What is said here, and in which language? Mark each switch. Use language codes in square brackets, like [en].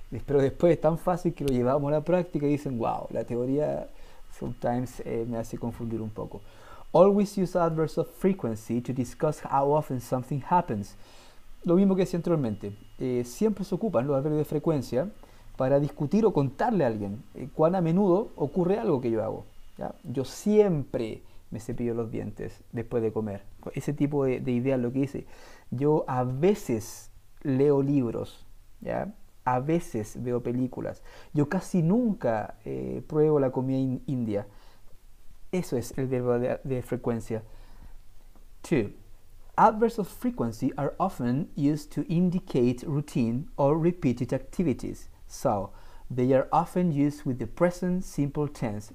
[es] Pero después es tan fácil que lo llevamos a la práctica y dicen, wow, la teoría sometimes me hace confundir un poco. [en] Always use adverbs of frequency to discuss how often something happens. [es] Lo mismo que decía anteriormente, siempre se ocupan los adverbios de frecuencia para discutir o contarle a alguien cuán a menudo ocurre algo que yo hago. ¿Ya? Yo siempre me cepillo los dientes después de comer. Ese tipo de idea es lo que dice. Yo a veces leo libros, ¿ya? A veces veo películas. Yo casi nunca pruebo la comida india. Eso es el verbo de frecuencia. 2. [en] Adverbs of frequency are often used to indicate routine or repeated activities. So, they are often used with the present simple tense.